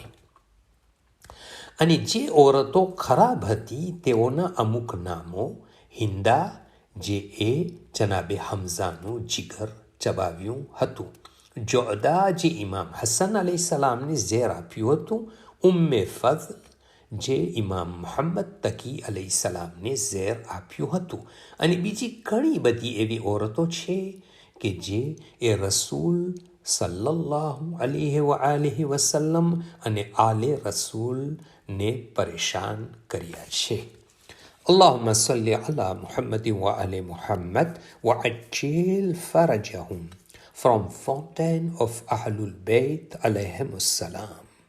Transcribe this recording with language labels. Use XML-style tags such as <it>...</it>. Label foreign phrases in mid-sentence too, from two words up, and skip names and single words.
<gu>અને જે ઓરતો ખરાબ હતી તેઓના અમુક નામો: હિન્દા, જે જનાબે હમઝાનું જીગર ચબાવ્યું હતું; જોદા, જે ઇમામ હસન અલૈહિસ્સલામને ઝેર આપ્યું હતું; ઉમ્મે ફઝલ, જે ઇમામ મુહમ્મદ તકી અલૈહિસ્સલામને ઝેર આપ્યું હતું. અને બીજી ઘણી બધી એવી ઓરતો છે કે જે રસૂલ</gu> <ar>صلى الله عليه وسلم</ar> <gu>અને આલે રસૂલને પરેશાન કર્યા છે.</gu> <ar>اللهم صل على محمد وآل محمد وعجل فرجهم.</ar> <en>From Fountain of Ahlul Bayt</en> <ar>عليهم السلام.</ar>